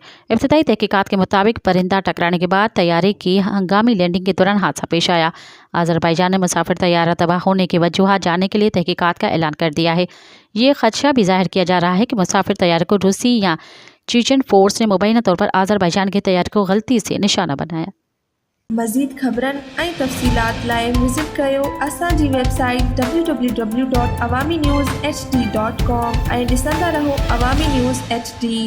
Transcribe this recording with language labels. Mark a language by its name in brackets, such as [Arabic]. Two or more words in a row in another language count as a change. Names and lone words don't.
[Urdu] ابتدائی تحقیقات کے مطابق پرندہ ٹکرانے کے بعد طیارے کی ہنگامی لینڈنگ کے دوران حادثہ پیش آیا۔ آذربائیجان نے مسافر طیارہ تباہ ہونے کی وجوہات جاننے کے لیے تحقیقات کا اعلان کر دیا ہے۔ یہ خدشہ بھی ظاہر کیا جا رہا ہے کہ مسافر طیارے کو روسی یا چیچن فورس نے مبینہ طور پر آذربائیجان کے طیارے کو غلطی سے نشانہ بنایا۔ [Sindhi] مزید خبرن ऐं तफ़सीलात लाइ विज़िट कयो असांजी वेबसाइट www.awaminews.hd.com ऐं ॾिसंदा रहो अवामी न्यूज़ HD।